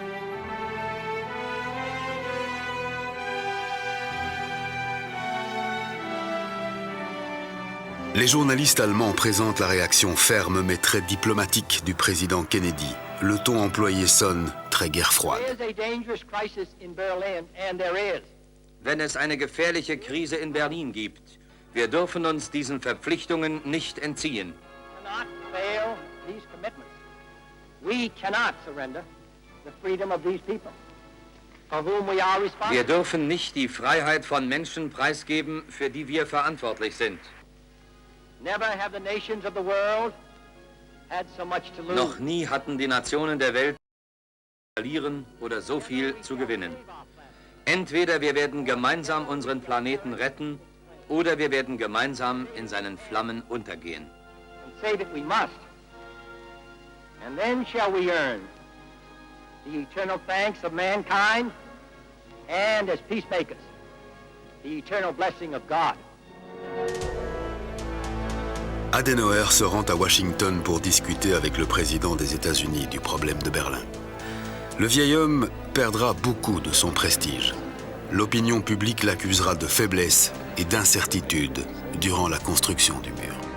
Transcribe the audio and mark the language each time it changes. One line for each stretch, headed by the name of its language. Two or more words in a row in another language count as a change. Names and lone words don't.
French: Les journalistes allemands présentent la réaction ferme mais très diplomatique du président Kennedy. Le ton employé sonne très guerre froide.
German: Wenn es eine gefährliche Krise in Berlin gibt, wir dürfen uns diesen Verpflichtungen nicht entziehen. Wir dürfen nicht die Freiheit von Menschen preisgeben, für die wir verantwortlich sind. Noch nie hatten die Nationen der Welt verlieren oder so viel zu gewinnen. Entweder wir werden gemeinsam unseren Planeten retten, oder wir werden gemeinsam in seinen Flammen untergehen.
English: Say that we must. And then shall we earn the eternal thanks of mankind and as peacemakers, the eternal blessing of God.
French: Adenauer se rend à Washington pour discuter avec le président des États-Unis du problème de Berlin. Le vieil homme perdra beaucoup de son prestige. L'opinion publique l'accusera de faiblesse et d'incertitude durant la construction du mur.